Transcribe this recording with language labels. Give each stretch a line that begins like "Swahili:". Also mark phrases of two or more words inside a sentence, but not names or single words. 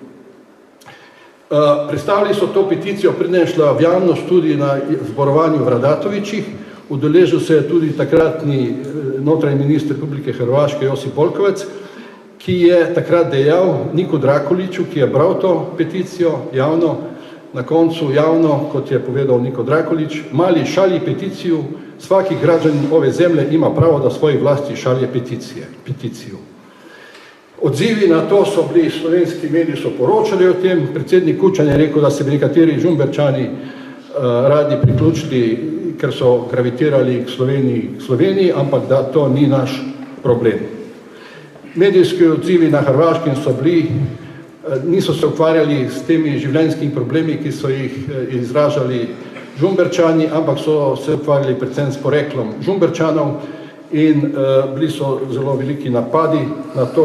Slovenian: Predstavili so to peticijo, preden je šla v javnost tudi na zborovanju v Radatovičih. Udeležil se je tudi takratni notranji minister Republike Hrvaške Josip Boljkovec, ki je takrat dejal Niku Drakuliću, ki je bral to peticijo javno, na koncu javno, kot je povedal Niko Drakulić,
Croatian: mali šalji peticiju, svaki građanin ove zemlje ima pravo da svoji vlasti šalje peticiju.
Slovenian: Odzivi na to so bili, slovenski mediji so poročali o tem, predsednik Kučan je rekel, da se bi nekateri Žumberčani radi priključili, ker so gravitirali k Sloveniji, ampak da to ni naš problem. Medijski odzivi na Hrvaškem so bili niso se ukvarjali s temi življenjskimi problemi, ki so jih izražali Žumberčani, ampak so se ukvarjali predvsem s poreklom Žumberčanov in bili so zelo veliki napadi na to.